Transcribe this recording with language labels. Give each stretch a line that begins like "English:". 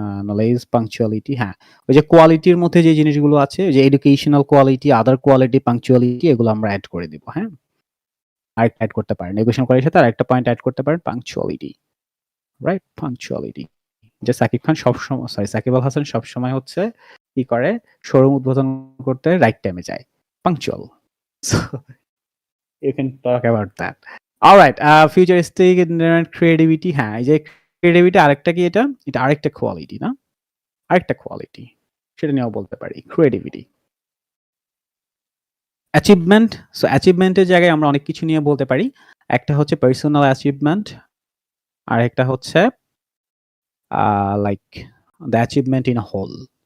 Bangla: Knowledge, punctuality, হ্যাঁ, ওই যে কোয়ালিটির মধ্যে যে জিনিসগুলো আছে, যে এডুকেশনাল কোয়ালিটি, আদার কোয়ালিটি, পাংচুয়ালিটি, এগুলো আমরা অ্যাড করে দিব। হ্যাঁ, আরেকটা অ্যাড করতে পারেন, এডুকেশনাল কোয়ালিটির সাথে আরেকটা পয়েন্ট অ্যাড করতে পারেন, পাংচুয়ালিটি, রাইট? পাংচুয়ালিটি। যে সাকিব খান সবসময়, সাকিব আল হাসান সবসময় হচ্ছে কি করে, শোরুম উদ্বোধন করতে রাইট টাইমে যায়, punctual.
English: So you can talk about that. All right, futuristic and creativity,
Bangla: হ্যাঁ, এই যে ক্রিয়েটিভিটি আরেকটা কি, এটা আরেকটা কোয়ালিটি না, আরেকটা কোয়ালিটি, সেটা নিয়েও বলতে পারি, ক্রিয়েটিভিটি। অ্যাচিভমেন্ট, সো অ্যাচিভমেন্টের জায়গায় আমরা অনেক কিছু নিয়ে বলতে পারি। একটা হচ্ছে পার্সোনাল অ্যাচিভমেন্ট, আর একটা হচ্ছে
English: like the achievement in a whole.